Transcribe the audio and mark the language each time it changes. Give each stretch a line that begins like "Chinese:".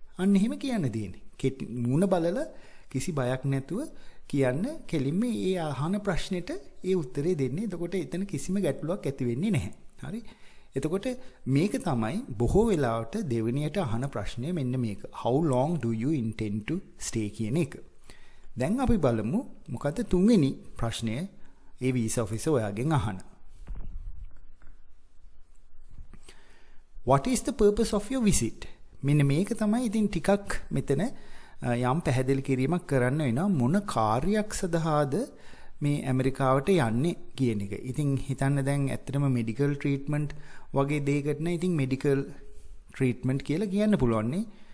Sinhala: අන්න එහෙම කියන්න දෙන්නේ. කෙටි මූණ බලලා කිසි බයක් නැතුව කියන්න කෙලින්ම ඒ අහන ප්‍රශ්නෙට ඒ උත්තරේ දෙන්නේ. එතකොට එතන කිසිම ගැටලුවක් ඇති වෙන්නේ නැහැ. හරි? එතකොට මේක තමයි බොහෝ වෙලාවට දෙවෙනියට අහන ප්‍රශ්නය මෙන්න මේක.
English: How long do you intend to stay
Sinhala: කියන එක. දැන් අපි බලමු මොකද්ද තුන්වෙනි ප්‍රශ්නය ඒ වීසා ඔෆිසර් ඔයාගෙන් අහන.
English: What is the purpose of your visit?
Sinhala: මෙන්න මේක තමයි ඉතින් ටිකක් මෙතන යම් පැහැදිලි කිරීමක් කරන්න වෙනවා. මොන කාර්යයක් සඳහාද මේ ඇමරිකාවට යන්නේ කියන එක. ඉතින් හිතන්න දැන් ඇත්තටම මෙඩිකල් ට්‍රීට්මන්ට් වගේ දෙයකට නේ ඉතින් මෙඩිකල් ට්‍රීට්මන්ට් කියලා කියන්න පුළුවන් නේ.